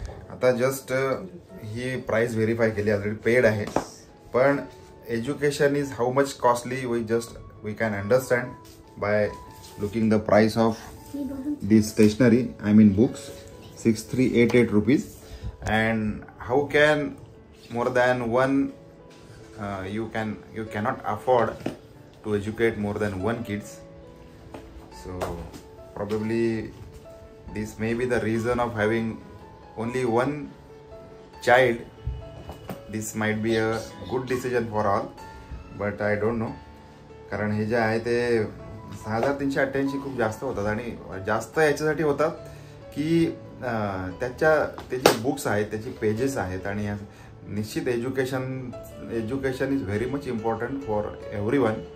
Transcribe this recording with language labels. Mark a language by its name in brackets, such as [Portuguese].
[Marathi] आता जस्ट ही price verify केली, already paid आहे. [English] पण education is how much costly we can understand by looking the price of this stationery, I mean books, 6388 rupees. And how can more than one you cannot afford to educate more than one kids. So probably this may be the reason of having only one child. This might be a good decision for all, but I don't know. [Marathi] कारण हे जे आहे ते 6388 खूप जास्त होतात आणि जास्त याच्यासाठी होतात की त्याचे बुक्स आहेत, त्याची पेजेस आहेत आणि निश्चित [English] Education is very much important for everyone.